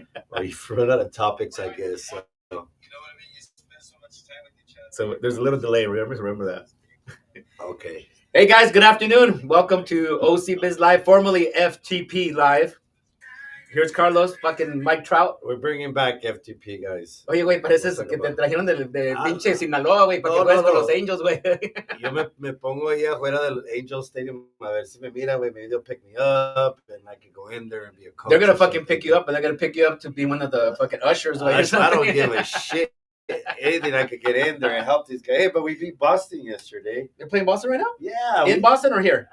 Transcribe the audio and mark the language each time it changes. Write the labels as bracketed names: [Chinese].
[English] Or you run out of topics, I guess. So. You know what I mean? You spend so much time with each other. So there's a little delay. Remember that. Okay. Hey guys, good afternoon. Welcome to OC Biz Live, formerly FTP Live. Here's Carlos, fucking Mike Trout. We're bringing back FTP, guys. [Spanish] Oye, güey, pareces que te trajeron de pinche Sinaloa, güey, para que juegues con los Angels, güey. Yo me pongo ahí afuera del Angel Stadium a ver si me mira, güey. [English] Maybe they'll pick me up and I can go in there and be a coach. They're going to fucking pick you up, and they're going to pick you up to be one of the fucking ushers, güey. I don't give a shit. Anything I could get in there and help these guys. Hey, but we beat Boston yesterday. They're playing Boston right now? Yeah. In Boston or here?